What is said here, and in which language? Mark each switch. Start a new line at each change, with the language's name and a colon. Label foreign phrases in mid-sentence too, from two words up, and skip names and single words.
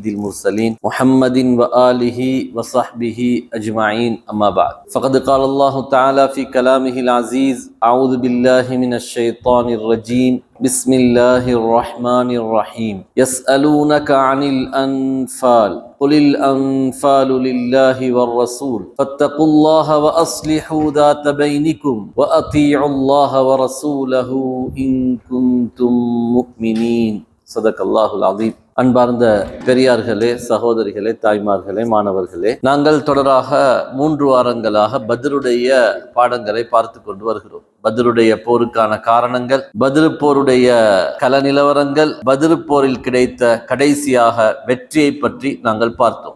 Arabic: المرسلين محمد وآله وصحبه أجمعين أما بعد فقد قال الله تعالى في كلامه العزيز أعوذ بالله من الشيطان الرجيم بسم الله الرحمن الرحيم يسألونك عن الأنفال قل الأنفال لله والرسول فاتقوا الله وأصلحوا ذات بينكم وأطيعوا الله ورسوله إن كنتم مؤمنين صدق الله العظيم.
Tamil: அன்பார்ந்த பெரியார்களே, சகோதரிகளே, தாய்மார்களே, மாணவர்களே, நாங்கள் தொடராக 3 வாரங்களாக பத்ருடைய பாடங்களை பார்த்து கொண்டு வருகிறோம். பத்ருடைய போருக்கான காரணங்கள், பத்ரு போருடைய கள நிலவரங்கள், பத்ரு போரில் கிடைத்த கடைசியாக வெற்றியை பற்றி நாங்கள் பார்த்தோம்.